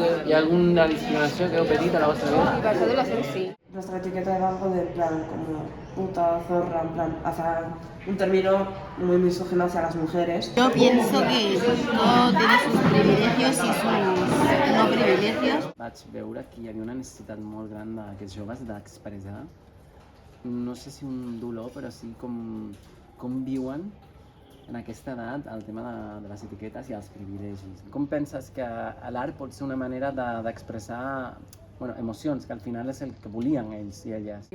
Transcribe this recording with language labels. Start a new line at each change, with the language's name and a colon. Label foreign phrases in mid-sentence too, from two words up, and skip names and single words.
Catalan: Hi ha alguna discriminació que heu patit a la vostra vida?
Spanish: Libertad de la gente, sí. Nuestra etiqueta era algo de en plan, como puta, zorra, en plan, hacia un término muy misógino hacia las mujeres. Yo pienso que todo tiene sus privilegios y sus no privilegios.
Catalan: Vaig veure que hi havia una necessitat molt gran d'aquests joves d'expressar, no sé si un dolor, però sí com viuen en aquesta edat el tema de les etiquetes i els privilegis. Com penses que l'art pot ser una manera d'expressar emocions, que al final és el que volien ells i elles?